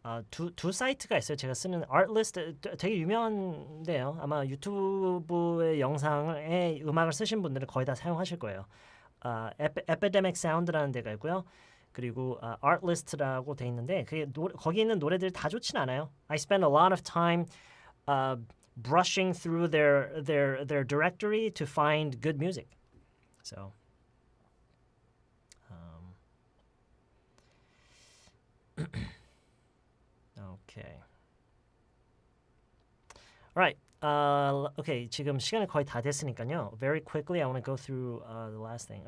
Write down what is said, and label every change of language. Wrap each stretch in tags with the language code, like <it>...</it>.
<ko>두 사이트가 있어요. 제가 쓰는 Artlist 되게 유명한데요. 아마 유튜브의 영상에 음악을 쓰신 분들은 거의 다 사용하실 거예요. Epidemic Sound라는 데가 있고요. 그리고 Artlist라고 돼 있는데 거기 있는 노래들이 다 좋진 않아요.</ko> <en>I spend a lot of time brushing through their directory to find good music. So okay. All right.</en> <ko>Okay, 지금 시간이 거의 다 됐으니까요.</ko> <en>Very quickly, I want to go through the last thing.</en>